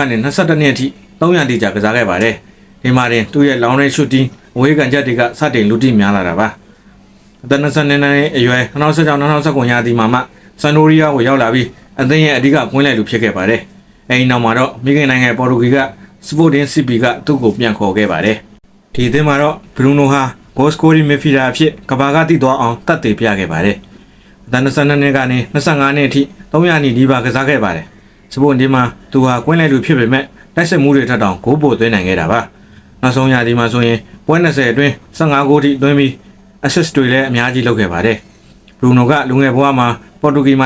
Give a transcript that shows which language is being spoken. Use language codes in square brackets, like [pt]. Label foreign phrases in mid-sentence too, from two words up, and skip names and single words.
[my] ကနေ22နှစ်အထိ3ရာသီကြာကစားခဲ့ပါတယ်ဒီမှာတင်သူ့ရဲ့ [en] long range shooting [my] အဝေးကန်ချက်တွေကစတင်လူတိများလာတာပါအသက်22 နှစ်အရွယ်2016-2019ရာသီမှာမှဆန်တိုရီယာကိုရောက်လာပြီးအသင်းရဲ့အဓိကကွင်းလယ်လူဖြစ်ခဲ့ပါတယ်အဲဒီနောက်မှာတော့မိခင်နိုင်ငံပေါ်တူဂီက Sporting CP ကသူ့ကိုပြန်ခေါ်ခဲ့ပါတယ်ဒီအသင်းမှာတော့ဘရူနိုဟာ [en] goal scoring midfielder [my] အဖြစ်ကဘာကတည်သွားအောင်တတ်သိပြခဲ့ပါတယ်အသက်22နှစ်ကနေ25နှစ်အထိ300နီးပါးကစားခဲ့ပါတယ်စပို့ဒီမှာသူဟာကွင်းလယ်လူဖြစ်ပေမဲ့တိုက်စစ်မှုတွေထက်တောင်ဂိုးပိုသွင်းနိုင်ခဲ့ တာပါနောက်ဆုံးရာသီမှာဆိုရင်ပွဲ20အတွင်း15ဂိုးထိသွင်းပြီး assist တွေလည်းအများကြီးလုပ်ခဲ့ပါတယ်ဘရူနိုကလူငယ်ဘဝမှာပေါ်တူဂီမှာထ